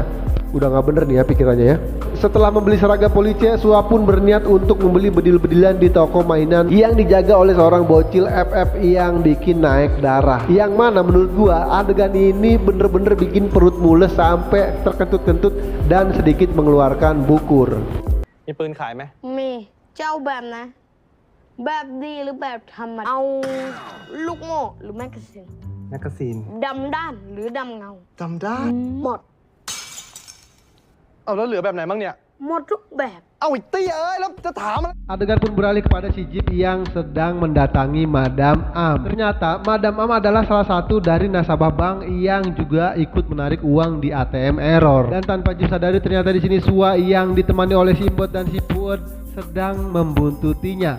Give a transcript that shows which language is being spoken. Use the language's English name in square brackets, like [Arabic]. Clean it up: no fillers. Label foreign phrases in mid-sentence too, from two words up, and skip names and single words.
[Indonesian] Udah nggak bener nih ya pikirannya ya. Setelah membeli seragam polisi, Sua pun berniat untuk membeli bedil-bedilan di toko mainan yang dijaga oleh seorang bocil FF yang bikin naik darah. Yang mana menurut gua adegan ini bener-bener bikin perut mules sampai terkentut-kentut dan sedikit mengeluarkan bukur. [Thai] มีปืนขายไหม มีเจ้าแบบนะ แบบดีหรือแบบธรรมดาเอาลูกโม่หรือแมกกาซีน แมกกาซีน ดำด้านหรือดำเงา จำได้ หมด เอาแล้วเหลือแบบไหนบ้างเนี่ย หมดทุกแบบ เอาไอ้เตี้ยเอ้ยแล้วจะถามอะไร [Indonesian] Adegan pun beralih kepada si Jeep yang sedang mendatangi Madam Am. Ternyata Madam Am adalah salah satu dari nasabah bank yang juga ikut menarik uang di ATM Error. Dan tanpa Jeep sadari ternyata di sini Sua yang ditemani oleh Simbot dan si Puet sedang membuntutinya.